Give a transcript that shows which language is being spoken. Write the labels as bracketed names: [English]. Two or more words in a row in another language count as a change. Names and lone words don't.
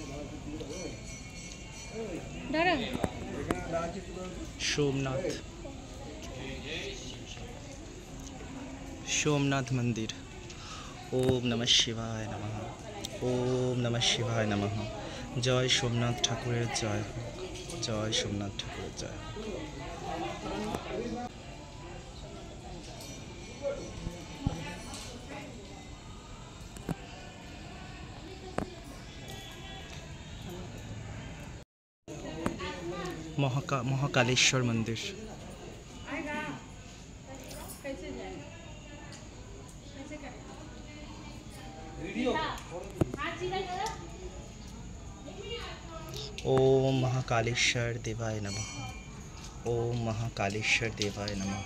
[Bangla] সোমনাথ। সোমনাথ মন্দির। [Sanskrit] ওম নমঃ শিবায় নমঃ। ওম নমঃ শিবায় নমঃ। [Bangla] জয় সোমনাথ ঠাকুরের জয় হোক। জয় সোমনাথ ঠাকুরের জয় হোক। মহাকালেশ্বর মন্দির। [Sanskrit] ओम महाकालेश्वर देवाय नमः। ओम महाकालेश्वर देवाय नमः।